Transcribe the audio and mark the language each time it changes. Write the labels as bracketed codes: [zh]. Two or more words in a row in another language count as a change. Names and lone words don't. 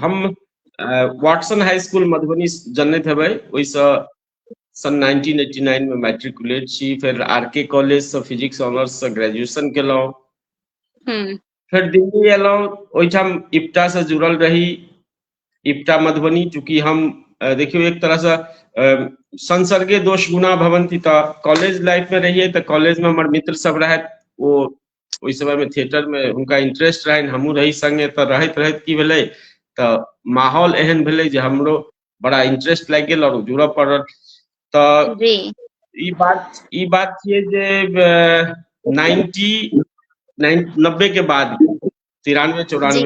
[mai] हम वाटसन हाई स्कूल मधुबनी जनैत हेबै, ओहिसँ सन 1989 में मैट्रिकुलेट छी। फिर आर.के. कॉलेज से [en] physics honours [mai] से ग्रेजुएशन केलहुँ। फिर दिल्ली एलहुँ, ओहिठाम इप्टा से जुड़ल रही। इप्टा मधुबनी, चूंकि हम देखियो एक तरह से [sa] संसर्गे दोष गुना भवंती, [mai] तऽ [en] college life [mai] में रहिए तऽ कॉलेज में हमर मित्र सब रहथि, वो ओहि समय में थिएटर में हुनका इंटरेस्ट रहनि, हमहूँ रही संगे। तऽ रहैत रहैत की भेलै, तऽ माहौल एहन भेलै जे हमरो बड़ा इंटरेस्ट लागि गेल और जुड़ऽ पड़ल। तो जी ई बात छियै जे 90 के बाद 93-94